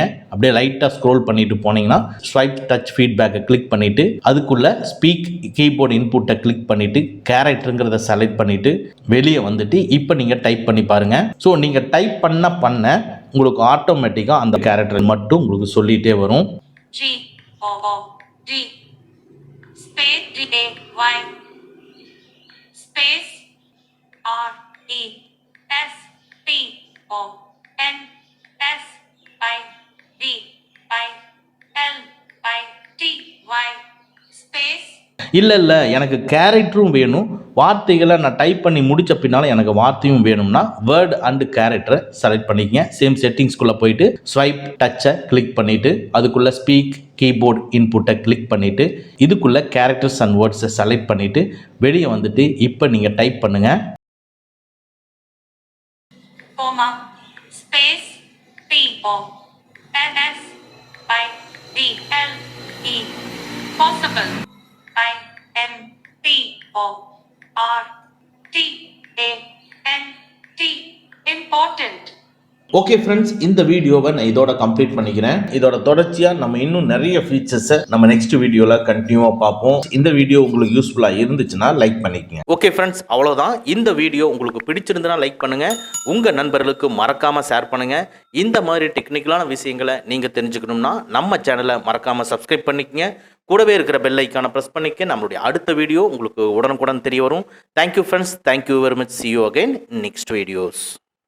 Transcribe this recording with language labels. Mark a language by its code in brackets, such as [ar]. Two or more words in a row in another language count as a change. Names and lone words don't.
[ta] அப்படியே லைட்டாக ஸ்க்ரோல் பண்ணிட்டு போனீங்கன்னா [en] swipe touch feedback [ta] கிளிக் பண்ணிவிட்டு அதுக்குள்ளே [en] speak keyboard input [ta] கிளிக் பண்ணிவிட்டு கேரக்டருங்கிறத செலக்ட் பண்ணிவிட்டு வெளியே வந்துட்டு இப்போ நீங்கள் டைப் பண்ணி பாருங்கள். ஸோ நீங்கள் டைப் பண்ண உங்களுக்கு ஆட்டோமேட்டிக்காக அந்த கேரக்டர் மட்டும் உங்களுக்கு சொல்லிகிட்டே வரும். [en] G-O-O-D space D-A-Y space R-E-S-P-O-N-S-I-D-I-L-I-T-Y space. [ta] இல்லை எனக்கு கேரக்டரும் வேணும், வார்த்தைகளை நான் டைப் பண்ணி முடித்த பின்னால் எனக்கு வார்த்தையும் வேணும்னா [en] word and character [ta] செலக்ட் பண்ணிக்கங்க. [en] same settings [ta] போயிட்டு [en] swipe touch [ta] கிளிக் பண்ணிவிட்டு அதுக்குள்ளே [en] speak keyboard input [ta] கிளிக் பண்ணிவிட்டு இதுக்குள்ளே [en] characters and words [ta] செலக்ட் பண்ணிவிட்டு வெளியே வந்துட்டு இப்போ நீங்கள் டைப் பண்ணுங்கள். [en] ஸ்பேஸ் P-O-N-S-I-D-L-E possible I-M-P-O-R-T-A-N-T important okay friends, [ta] இந்த வீடியோவை நான் இதோட கம்ப்ளீட் பண்ணிக்கிறேன். இதோட தொடர்ச்சியா நம்ம இன்னும் நிறைய ஃபீச்சர்ஸை நம்ம [en] next video [ta] கண்டினியூவா பார்ப்போம். இந்த வீடியோ உங்களுக்கு யூஸ்ஃபுல்லா இருந்துச்சுன்னா லைக் பண்ணிக்கங்க. [en] okay friends, [ta] அவ்வளவுதான். இந்த வீடியோ உங்களுக்கு பிடிச்சிருந்தா லைக் பண்ணுங்க, உங்க நண்பர்களுக்கு மறக்காம ஷேர் பண்ணுங்க. இந்த மாதிரி டெக்னிக்கலான விஷயங்களை நீங்க தெரிஞ்சுக்கணும்னா நம்ம சேனலை மறக்காம சப்ஸ்கிரைப் பண்ணிக்கங்க. கூடவே இருக்கிற [en] bell icon [ta] ப்ரெஸ் பண்ணிக்க. நம்மளுடைய அடுத்த வீடியோ உங்களுக்கு உடனுக்குடன் தெரிய வரும். [en] thank you friends, thank you very much. See you again next videos.